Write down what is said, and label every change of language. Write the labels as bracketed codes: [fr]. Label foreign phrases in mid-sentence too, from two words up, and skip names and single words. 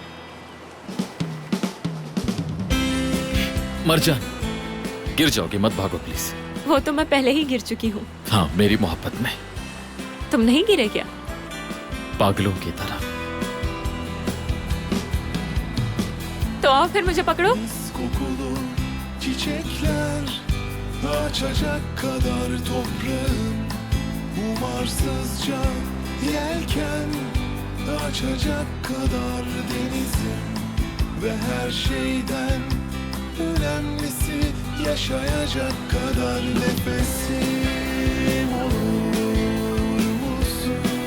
[ur] مرجان، گر جاؤ گے، مت بھاگو پلیز. وہ تو میں پہلے ہی گر چکی ہوں. ہاں، میری محبت میں. تم نہیں گرے کیا? پاگلوں کی طرح. تو آؤ پھر مجھے پکڑو. [tr] Kokulu çiçekler açacak kadar toprağım, umarsızca yelken açacak kadar denizim ve her şeyden önemlisi yaşayacak kadar nefesim olur musun?